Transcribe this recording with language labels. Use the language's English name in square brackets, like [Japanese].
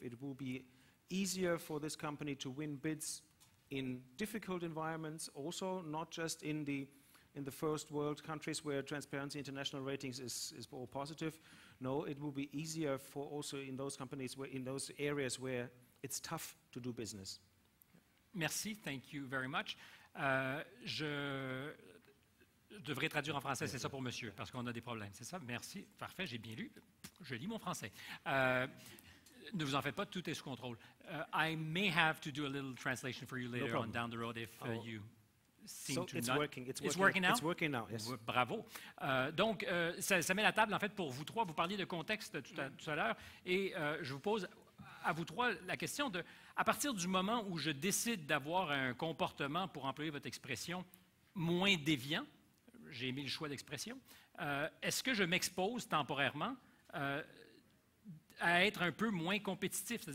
[English] It will be easier for this company to win bids in difficult environments, also not just in the first world countries where Transparency International ratings is all positive. No, it will be easier for also in those companies, in those areas where it's tough to do business. Merci, thank you very much. [French] Je devrais traduire en français, c'est ça pour monsieur, parce qu'on a des problèmes, c'est ça? Merci, parfait, j'ai bien lu, je lis mon français. Ne vous en faites pas, tout est sous contrôle. [English] I may have to do a little translation for you later on down the road if you seem to not... It's working now? It's working now, yes. [French] Bravo. Donc, ça met la table, en fait, pour vous trois. Vous parliez de contexte tout à l'heure, et je vous pose à vous trois la question de, à partir du moment où je décide d'avoir un comportement, pour employer votre expression, moins déviant, j'ai aimé le choix d'expression, est-ce que je m'expose temporairement à être un peu moins compétitif?